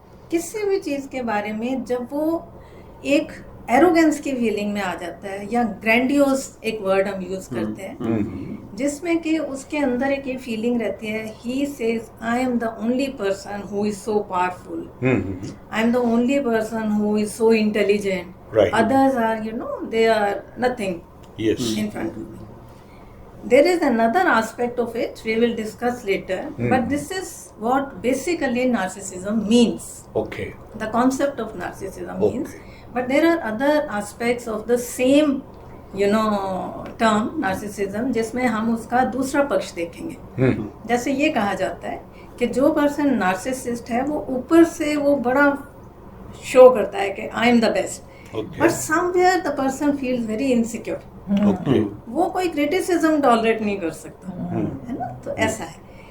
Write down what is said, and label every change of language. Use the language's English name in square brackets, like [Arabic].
[Hindi] किसी भी चीज के बारे में जब वो एक एरोगेंस की फीलिंग में आ जाता है, या ग्रैंडियोस एक वर्ड हम यूज करते हैं, जिसमें कि उसके अंदर एक ये फीलिंग रहती है, he says I am the only person who is so powerful, I am the only person who is so intelligent, others are, you know, they are nothing in front of me. [English] There is another aspect of it we will discuss later, but this is what basically narcissism means. Okay. The concept of narcissism means, but there are other aspects of the same, you know, term narcissism जिसमें हम उसका दूसरा पक्ष देखेंगे। [Hindi] जैसे ये कहा जाता है कि जो पर्सन नार्सिसिस्ट है वो ऊपर से वो बड़ा शो करता है कि I am the best, but somewhere the person feels very insecure, वो कोई क्रिटिसिज्म टॉलरेट नहीं कर सकता, है ना। तो ऐसा है।